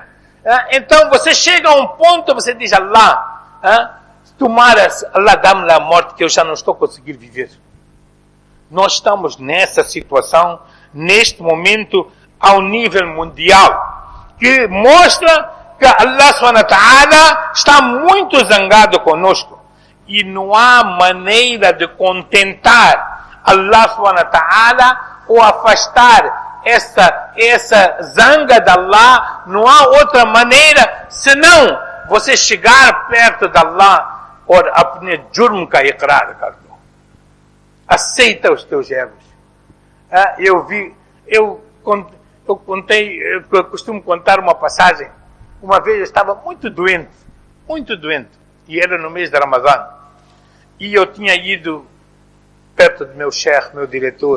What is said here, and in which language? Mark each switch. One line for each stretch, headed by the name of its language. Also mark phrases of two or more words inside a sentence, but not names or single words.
Portuguese: Então você chega a um ponto, você diz, Allah, tomara, Allah dá-me a morte que eu já não estou conseguindo viver. Nós estamos nessa situação, neste momento, ao nível mundial, que mostra que
Arabic: الله سبحانه وتعالى
Portuguese: está muito zangado conosco. E não há maneira de contentar
Arabic: الله سبحانه وتعالى
Portuguese: ou afastar essa zanga de Allah. Não há outra maneira senão você chegar perto de Allah
Urdu: اور اپنے جرم کا اقرار کر دو.
Portuguese: Aceita os teus erros. Eu costumo contar uma passagem. Uma vez eu estava muito doente, e era no mês de Ramadã. E eu tinha ido perto do meu chefe, meu diretor.